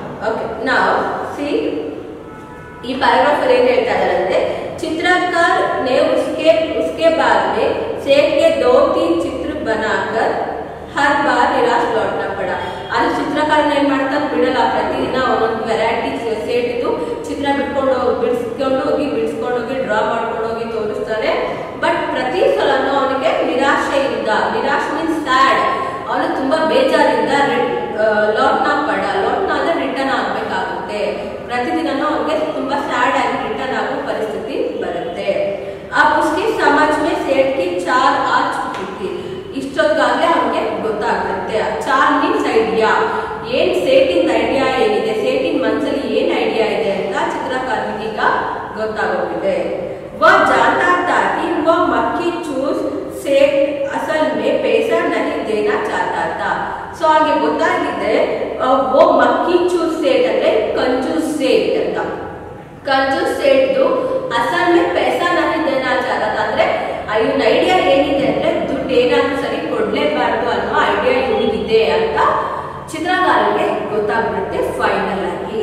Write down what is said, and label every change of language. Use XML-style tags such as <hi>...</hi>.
<en>okay, now see</en> <kn>ಈ paragraph ಏನು ಹೇಳ್ತಾ ಇದ್ದಾರೆ,</kn> <hi>चित्रकार ने उसके बाद में सेठ के 2-3 चित्र बनाकर हर बार निराश लौटना पड़ा।</hi> <kn>ಅದು ಚಿತ್ರಕಾರ ಏನು ಮಾಡ್ತಾನೆ, ಬಿಡಲ್ಲ, ಪ್ರತಿದಿನ ಒಂದೊಂದು ವೆರೈಟೀಸ್ ಸೇಟಿದ್ದು ಚಿತ್ರ ಬಿಡಿಸ್ಕೊಂಡು ಹೋಗಿ ಡ್ರಾ ಮಾಡ್ಕೊಂಡು ಹೋಗಿ ತೋರಿಸ್ತಾನೆ. ಬಟ್ ಪ್ರತಿ ಸಲನೂ ಅವನಿಗೆ ನಿರಾಶೆಯಿಂದ, ನಿರಾಶ್ ಮೀನ್ಸ್ ಸ್ಯಾಡ್, ಅವನು ತುಂಬಾ ಬೇಜಾರಿಂದ ಲೌಟ್ನಾ ಅಂದ್ರೆ ರಿಟರ್ನ್ ಆಗ್ಬೇಕಾಗುತ್ತೆ. ಪ್ರತಿದಿನನೂ ಅವನಿಗೆ ತುಂಬಾ ಸ್ಯಾಡ್ ಆಗಿ ರಿಟರ್ನ್ ಆಗೋ ಪರಿಸ್ಥಿತಿ ಬರುತ್ತೆ.</kn> <hi>अब उसकी समझ में सेठ की चाल आ चुकी थी.</hi> <kn>ಇಷ್ಟೊತ್ತಾಗಲೇ ಅವನಿಗೆ ಗೊತ್ತಾಗುತ್ತೆ. ಚಾಲ್ ಮೀನ್ಸ್ ಐಡಿಯಾ. ಏನ್ ಸೇಟಿನ ಐಡಿಯಾ ಏನಿದೆ, ಸೇಟಿನ ಮನಸ್ಸಲ್ಲಿ ಏನ್ ಐಡಿಯಾ ಇದೆ ಅಂತ ಚಿತ್ರಕಾರನಿಗೆ ಈಗ ಗೊತ್ತಾಗೋಗಿದೆ.</kn> <hi>वह जानता था कि वो मक्खी चूस सेठ असल में पैसा नहीं देना चाहता था.</hi> <kn>ಸೊ ಅವನಿಗೆ ಗೊತ್ತಾಗಿದೆ</kn> <hi>वो मक्खी चूस सेठ</hi> <kn>ಅಂದ್ರೆ</kn> <hi>कंजूस सेठ</hi> <kn>ಅಂತ.</kn> <hi>कंजूस सेठ असल में पैसा नहीं देना चाहता था.</hi> <kn>ಅಂದ್ರೆ ಇವನ ಐಡಿಯಾ ಏನಿದೆ ಅಂದ್ರೆ ದುಡ್ಡು ಏನಾದ್ರೂ ಸರಿ ಕೊಡ್ಲೇಬಾರ್ದು ಅನ್ನೋ ಐಡಿಯಾ ಇವನಿಗಿದೆ ಅಂತ ಚಿತ್ರಕಾರನಿಗೆ ಗೊತ್ತಾಗ್ಬಿಡುತ್ತೆ ಫೈನಲ್ ಆಗಿ.</kn>